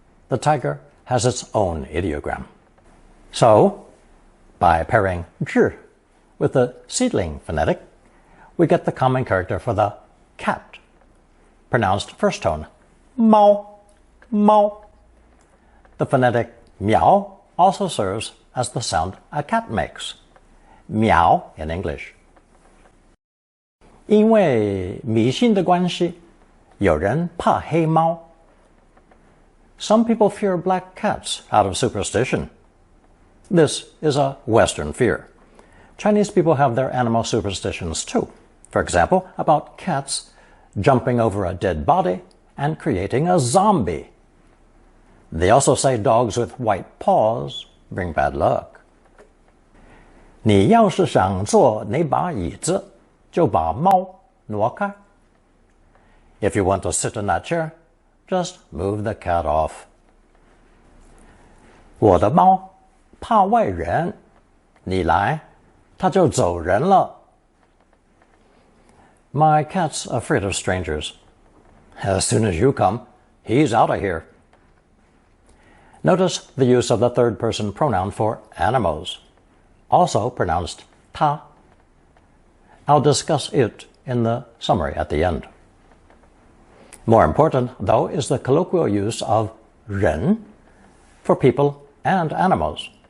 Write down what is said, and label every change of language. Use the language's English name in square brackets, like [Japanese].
[English] The tiger has its own ideogram. So, by pairing zhi with the seedling phonetic, we get the common character for the cat, pronounced first tone, mao, mao. The phonetic meow also serves as the sound a cat makes, meow in English. [Chinese] 因为迷信的关系，有人怕黑猫. [English] Some people fear black cats out of superstition. This is a Western fear. Chinese people have their animal superstitions too. For example, about cats jumping over a dead body and creating a zombie. They also say dogs with white paws bring bad luck. [Chinese] 你要是想坐那把椅子，就把猫挪开. [English] If you want to sit in that chair, just move the cat off. [Chinese] 我的猫怕外人，你来，它就走人了. [English] My cat's afraid of strangers. As soon as you come, he's out of here. Notice the use of the third-person pronoun for animals, also pronounced它. I'll discuss it in the summary at the end. More important, though, is the colloquial use of 人 for people and animals.